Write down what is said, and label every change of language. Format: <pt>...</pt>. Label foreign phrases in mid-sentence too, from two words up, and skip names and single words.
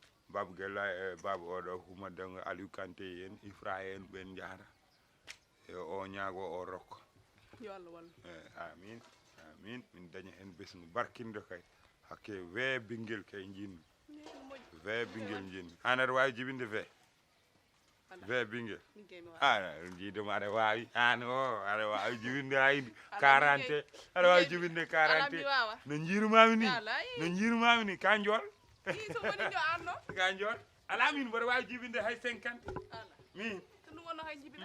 <ff>Baba Gella e baba oɗo huma dewgal Aliou Kanté en, Ifra en, ɓen jahata. E o ñaago o rokko. Yo Allah wallu. E, amin, amin. Min daña hen besngu barkindo kay. Hakke we ɓinguel kay jinmi. Min moƴƴi. We ɓinguel jinmi. An aɗa wawi jibinde we? Ala. We ɓinguel? Min kay mi wawa. An, jiidoma aɗa wawi. An o, aɗa wawi jibinde hayde Ala, quarante. min kay, Aɗa wawi min kay, jibinde ala, quarante. mi wawa. No jiirumami ni? Ala, i. No jiirumami ni? Ka jool? I, so woni jo an no? Ka jool? Ala, min mbaɗa wawi jibinde hay cinquante. Ala. Min. To ɗum wonno hay jibina.</ff>